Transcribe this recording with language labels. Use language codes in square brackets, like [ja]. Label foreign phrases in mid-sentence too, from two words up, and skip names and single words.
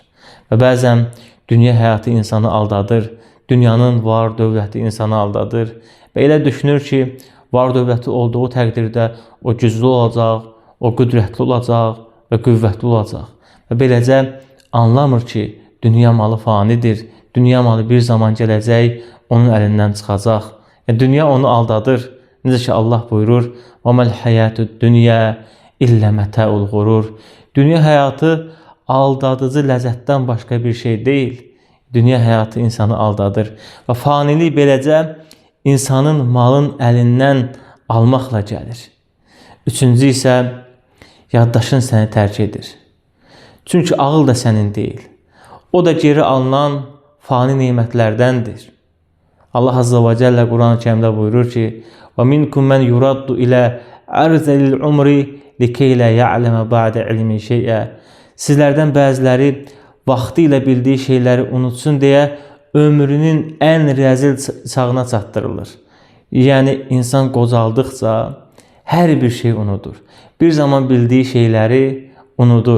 [az] Və bəzən dünya həyatı insanı aldadır, dünyanın var dövləti insanı aldadır və elə düşünür ki, var dövləti olduğu təqdirdə o güclü olacaq, o qüdrətli olacaq və qüvvətli olacaq. Və beləcə anlamır ki, dünya malı fanidir, dünya malı bir zaman gələcək, onun əlindən çıxacaq. Yəni, dünya onu aldadır. Necə ki, Allah buyurur, [ar] وَمَا الْحَيَاتُ الدُّنْيَا إِلَّا مَتَاعُ الْغُرُورِ. [az] Dünya həyatı aldadıcı ləzzətdən başqa bir şey deyil. Dünya həyatı insanı aldadır. Və fanilik beləcə insanın malın əlindən almaqla gəlir. Üçüncü isə yaddaşın səni tərk edir. Çünki ağıl da sənin deyil. O da geri alınan fani neymətlərdəndir. Allah Azza və Cəllə Quran-ı Kərimdə buyurur ki, [ar] وَمِنْكُمْ مَنْ يُرَدُّ إِلَى أَرْزَلِ الْعُمْرِ لِكَيْ لَا يَعْلَمَ بَعْدَ عِلْمِ شَيْئًا. [az] Sizlərdən bəziləri vaxtı ilə bildiyi şeyləri unutsun deyə ömrünün ən rəzil çağına çatdırılır. Yəni, insan qocaldıqca hər bir şey unudur. Bir zaman bildiyi şeyləri unudur.